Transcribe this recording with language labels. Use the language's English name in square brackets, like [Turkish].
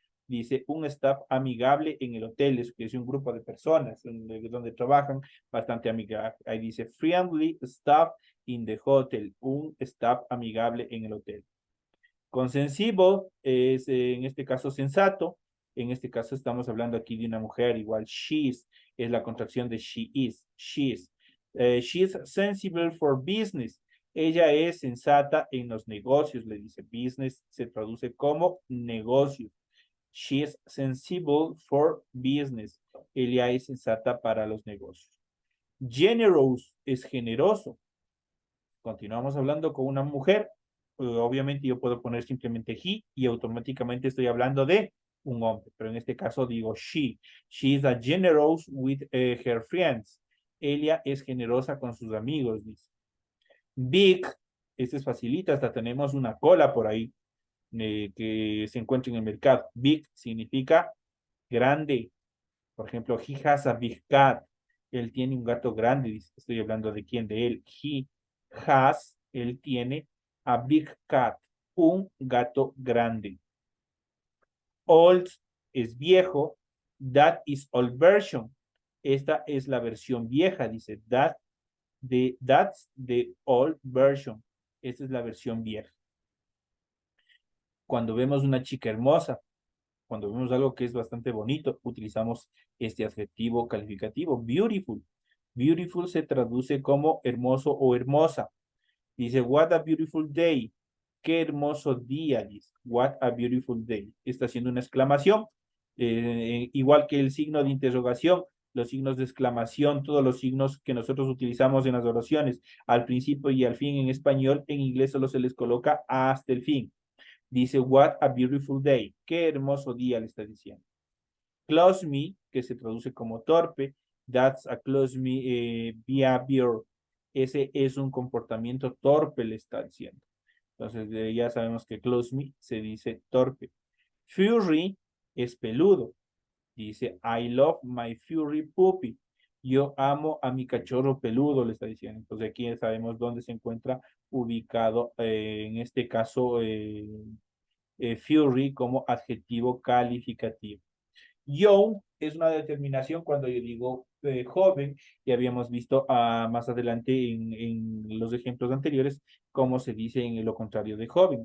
[Spanish] Dice un staff amigable en el hotel, es un grupo de personas donde trabajan bastante amigable. Ahí dice [English] friendly staff in the hotel, [Spanish] un staff amigable en el hotel. Con sensible es en este caso sensato. En este caso estamos hablando aquí de una mujer, igual she's es la contracción de she is. [English] She's sensible for business. [Spanish] Ella es sensata en los negocios, le dice business, se traduce como negocio. [English] She is sensible for business. [Spanish] Ella es sensata para los negocios. Generous es generoso. Continuamos hablando con una mujer. Obviamente yo puedo poner simplemente he y automáticamente estoy hablando de un hombre, pero en este caso digo she. [English] She is a generous with her friends. [Spanish] Ella es generosa con sus amigos, dice. Big, este es facilita, hasta tenemos una cola por ahí que se encuentra en el mercado. Big significa grande. Por ejemplo, [English] he has a big cat. [Spanish] Él tiene un gato grande, dice. Estoy hablando de quién, de él. He has, él tiene [English] a big cat, [Spanish] un gato grande. [English] Old [Spanish] es viejo. [English] That is old version. [Spanish] Esta es la versión vieja, dice. [English] That's the old version. [Spanish] Esta es la versión vieja. Cuando vemos una chica hermosa, cuando vemos algo que es bastante bonito, utilizamos este adjetivo calificativo, beautiful. Beautiful se traduce como hermoso o hermosa. [English] Dice, what a beautiful day. [Spanish] Qué hermoso día, dice. [English] What a beautiful day. [Spanish] Está haciendo una exclamación. Igual que el signo de interrogación, los signos de exclamación, todos los signos que nosotros utilizamos en las oraciones, al principio y al fin en español, en inglés solo se les coloca hasta el fin. [English] Dice, what a beautiful day. [Spanish] Qué hermoso día le está diciendo. Close me, que se traduce como torpe. [English] That's a close me behavior. [Spanish] Ese es un comportamiento torpe, le está diciendo. Entonces, ya sabemos que close me se dice torpe. Furry es peludo. [English] Dice, I love my furry puppy. [Spanish] Yo amo a mi cachorro peludo, le está diciendo. Entonces, aquí ya sabemos dónde se encuentra ubicado, en este caso, furry como adjetivo calificativo. Young es una determinación cuando yo digo joven, y habíamos visto más adelante en los ejemplos anteriores cómo se dice en lo contrario de joven.